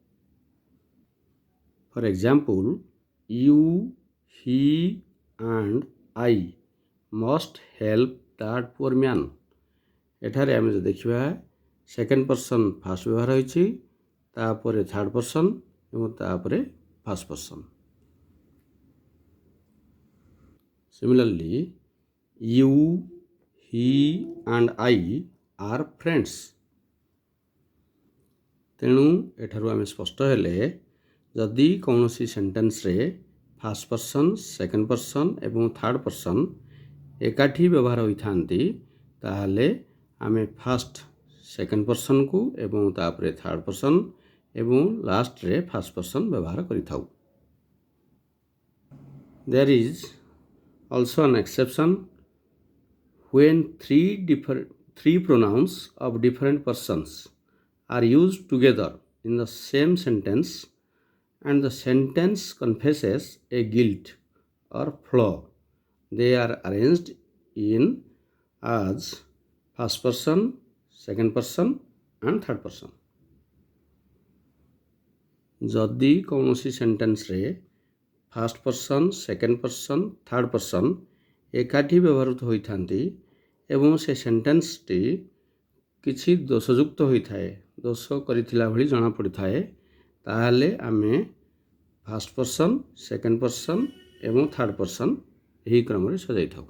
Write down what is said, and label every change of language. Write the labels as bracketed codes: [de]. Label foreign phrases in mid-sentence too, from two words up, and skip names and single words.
[en] For example, you, he and I must help that poor man. [or] ଏଠାରେ ଆମେ ଯୋ ଦେଖିବା [en] second person first [or] ବ୍ୟବହାର ହୋଇଛି, ତାପରେ [en] third person [or] ଏବଂ ତାପରେ [en] first person. Similarly, you, he and I are friends। [or] ତେଣୁ ଏଠାରୁ ଆମେ ସ୍ପଷ୍ଟ ହେଲେ ଯଦି କୌଣସି ସେଣ୍ଟେନ୍ସରେ [en] first person, second person [or] ଏବଂ [en] third person [or] ଏକାଠି ବ୍ୟବହାର ହୋଇଥାନ୍ତି ତାହେଲେ ଆମେ [en] first second [or] ପର୍ସନ୍କୁ ଏବଂ ତାପରେ [en] third person [or] ଏବଂ ଲାଷ୍ଟରେ [en] first person [or] ବ୍ୟବହାର କରିଥାଉ। [en] There is also an exception when three pronouns of different persons are used together in the same sentence and the sentence confesses a guilt or flaw. They are arranged in as first person, second person and third person. [or] ଯଦି କୌଣସି ସେଣ୍ଟେନ୍ସରେ [en] first person, second person, third person [or] ଏକାଠି ବ୍ୟବହୃତ ହୋଇଥାନ୍ତି ଏବଂ ସେ ସେଣ୍ଟେନ୍ସଟି କିଛି ଦୋଷଯୁକ୍ତ ହୋଇଥାଏ, ଦୋଷ କରିଥିଲା ଭଳି ଜଣାପଡ଼ିଥାଏ, ତାହେଲେ ଆମେ [en] first person, second person [or] ଏବଂ [en] third person [or] ଏହି କ୍ରମରେ ସଜାଇଥାଉ।